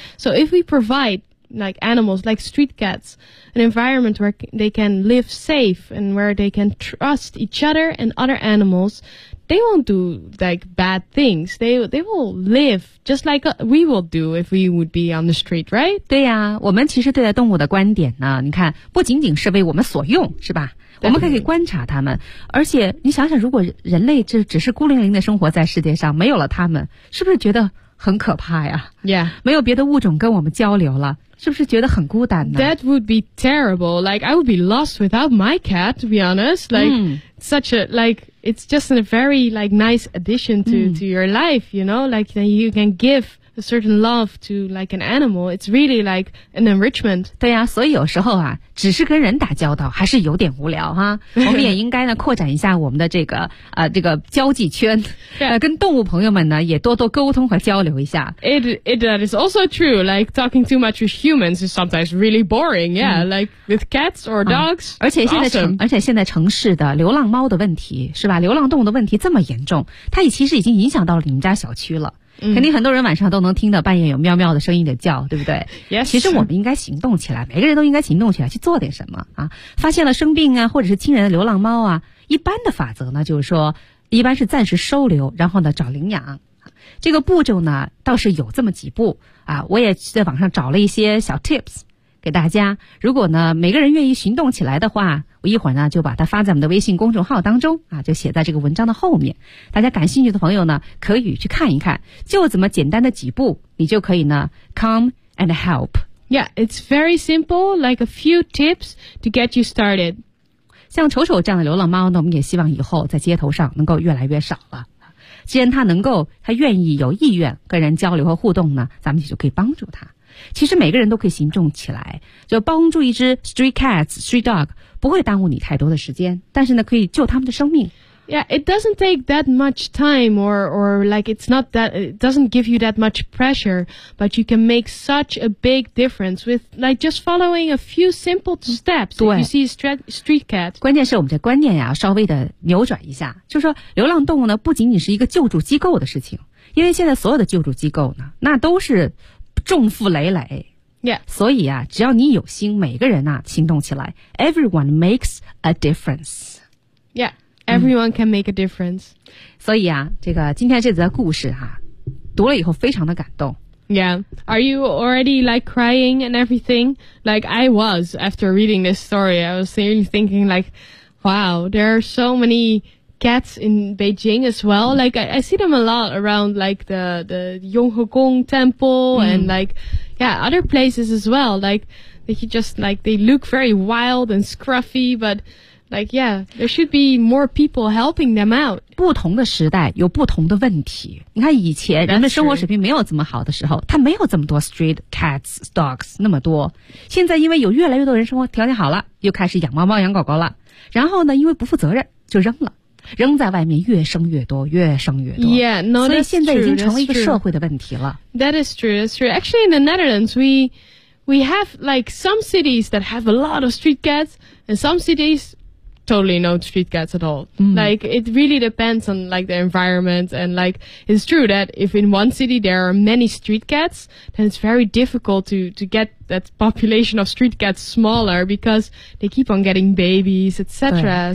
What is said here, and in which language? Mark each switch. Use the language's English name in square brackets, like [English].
[English] So if we provide like animals, like street cats, an environment where they can live safe and where they can trust each other and other animals, they won't do like bad things. They will live just like we will do if we would be on the street, right? [Chinese] 对呀、啊，我们其实对待动物的观点呢，你看，不仅仅是为我们所用，是吧？我们可以观察他们，而且你想想，如果人类这只是孤零零的生活在世界上，没有了他们，是不是觉得很可怕呀？ [English] Yeah. [Chinese] 没有别的物种跟我们交流了，是不是觉得很孤单呢？ [English] That would be terrible. Like, I would be lost without my cat, to be honest. Like,、such a, like, it's just a very, like, nice addition to,、to your life, you know? Like, then you can give... A certain love to like an animal, it's really like an enrichment. [Chinese] 对呀、啊，所以有时候啊，只是跟人打交道还是有点无聊哈。我们也应该呢扩展一下我们的这个这个交际圈， [English] yeah. [Chinese] 跟动物朋友们呢也多多沟通和交流一下。 [English] That is also true. Like talking too much with humans is sometimes really boring. Yeah,、like with cats or dogs.、 [Chinese] 而且现在城、 [English] awesome. [Chinese] 而且现在城市的流浪猫的问题是吧？流浪动物的问题这么严重，它其实已经影响到了你们家小区了。肯定很多人晚上都能听到半夜有喵喵的声音的叫，对不对、 [English] yes. [Chinese] 其实我们应该行动起来，每个人都应该行动起来去做点什么啊！发现了生病啊，或者是亲人的流浪猫啊，一般的法则呢就是说一般是暂时收留，然后呢找领养，这个步骤呢倒是有这么几步啊。我也在网上找了一些小 tips 给大家，如果呢每个人愿意行动起来的话，我一会儿呢就把它发在我们的微信公众号当中啊，就写在这个文章的后面，大家感兴趣的朋友呢可以去看一看，就这么简单的几步你就可以呢 [English] come and help. Yeah, it's very simple, like a few tips to get you started. [Chinese] 像丑丑这样的流浪猫呢，我们也希望以后在街头上能够越来越少了，既然它能够它愿意有意愿跟人交流和互动呢，咱们也就可以帮助它。其实每个人都可以行动起来，就帮助一只 [English] street cats, street dog, [Chinese] 不会耽误你太多的时间，但是呢可以救他们的生命。 [English] Yeah, it doesn't take that much time or like it's not that, it doesn't give you that much pressure, but you can make such a big difference with like just following a few simple steps if you see a street cat. [Chinese] 关键是我们这观念呀、啊、稍微的扭转一下，就是说流浪动物呢不仅仅是一个救助机构的事情，因为现在所有的救助机构呢那都是重负累累、 [English] yeah. [Chinese] 所以啊只要你有心，每个人啊行动起来， [English] Everyone makes a difference. Yeah, everyone can make a difference. [Chinese] 所以啊这个今天这则故事啊读了以后非常的感动。 [English] Yeah, are you already like crying and everything? Like I was after reading this story. I was really thinking like, wow, there are so many... cats in Beijing as well. Like, I see them a lot around, like, the Yonghegong Temple and, like, yeah, other places as well. Like, they just, like, they look very wild and scruffy, but, Like, yeah, there should be more people helping them out. [Chinese] 不同的时代有不同的问题。你看以前人们生活水平没有这么好的时候，他没有这么多 [English] street cats, dogs, [Chinese] 那么多。现在因为有越来越多人生活条件好了，又开始养猫猫养狗狗了。然后呢，因为不负责任就扔了。扔在外面越生越多越生越多。 [English] Yeah, no, [Chinese] 所以现在已经成为一个社会的问题了。 [English] That is true, that's true. Actually, in the Netherlands, we have like some cities that have a lot of street cats and some cities totally no street cats at all.、 Mm. Like, it really depends on like the environment and like, it's true that if in one city there are many street cats, then it's very difficult to get that population of street cats smaller because they keep on getting babies, etc.